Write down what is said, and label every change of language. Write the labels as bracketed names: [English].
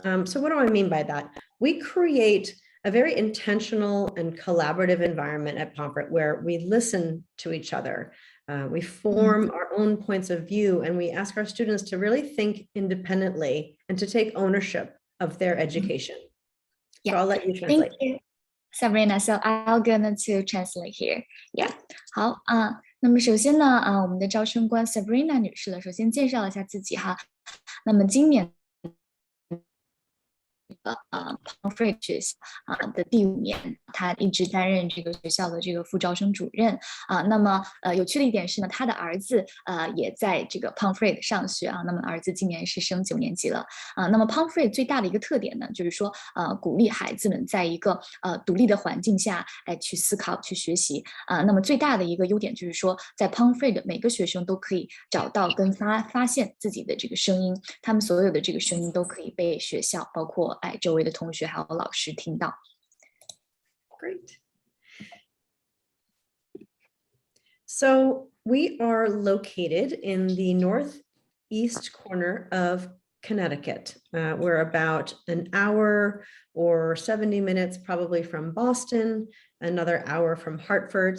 [English] So what do I mean by that? We create a very intentional and collaborative environment at Pomfret where we listen to each other. We form our own points of view and we ask our students to really think independently and to take ownership of their education. So I'll let you translate. Thank you, Sabrina. So I'll gonna to translate here. Yeah. [Chinese] 好那么首先呢我们的招生官 Sabrina 女士首先介绍一下自己哈。那么今年Pomfret 学校的第5年，他一直担任这个学校的这个副招生主任那么有趣的一点是呢，他的儿子也在这个 Pomfret 上学那么儿子今年是升9年级了那么 Pomfret 最大的一个特点呢，就是说鼓励孩子们在一个独立的环境下去思考、去学习那么最大的一个优点就是说，在 Pomfret 每个学生都可以找到跟发现自己的这个声音，他们所有的这个声音都可以被学校包括周围的同学还有老师听到。 [English] Great. So we are located in the northeast corner of Connecticut. We're about an hour or 70 minutes probably from Boston, another hour from Hartford.